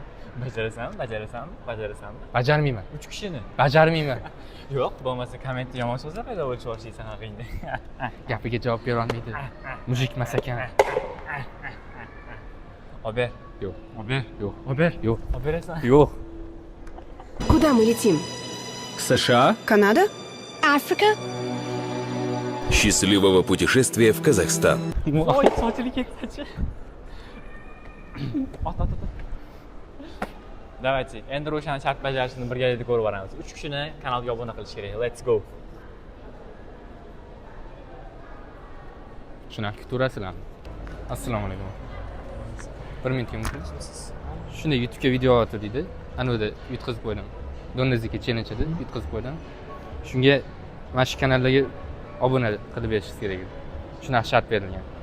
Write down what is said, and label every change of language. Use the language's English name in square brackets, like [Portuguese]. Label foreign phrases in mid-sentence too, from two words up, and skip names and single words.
[Uzbek] Bajarasanmi? Bajarmayman. 3 kishini. Bajarmayman. Yo'q, bo'lmasa kommentda yomon so'zlar paydo bo'lishi boshlaysan haqingda. Gapiga javob bera olmaydi. Mujik emas ekan. Ober. Yo'q. Ober. Yo'q. Ober. Yo'q. Oberasan. Yo'q. [Russian] Куда мы летим? К США. Канада? Африка? Счастливого путешествия в Казахстан. [Uzbek] Oy, sochili ketdi. Ot. Давайте, endi Roshan shart bajarishini birgalikda ko'rib boramiz. 3 kishini kanalga obuna qilish kerak. [English] Let's go. [Uzbek] Shunaqa kutaverasizlarmi? Assalomu alaykum. 1 minutga mumkin. Shunday YouTube'ga video otdi deydi. Ana yerda yutkazib qo'ydim. Dondoziki challenge edi, yutkazib qo'ydim. Shunga mana shu kanalga obuna qilib berishingiz kerak edi. Shunaqa shart berilgan.